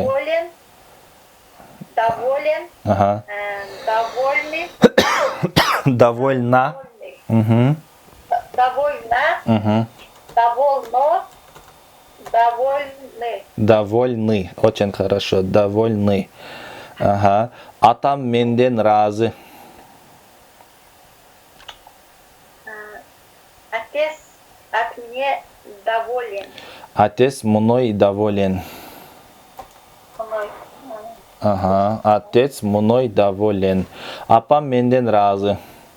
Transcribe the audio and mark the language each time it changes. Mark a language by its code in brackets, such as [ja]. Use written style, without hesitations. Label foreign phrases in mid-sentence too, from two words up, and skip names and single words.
[ru] Доволен. Доволен. Ага. Довольный. Довольна. Угу. Довольна. Угу. Довольно. Довольны. Довольны. Очень хорошо. Довольны. Ага. [ky] Атам менден разы. [ru] Отец от меня доволен. Отец мной доволен. Мной. Ага. Отец мной доволен. [ky] Апам менден разы.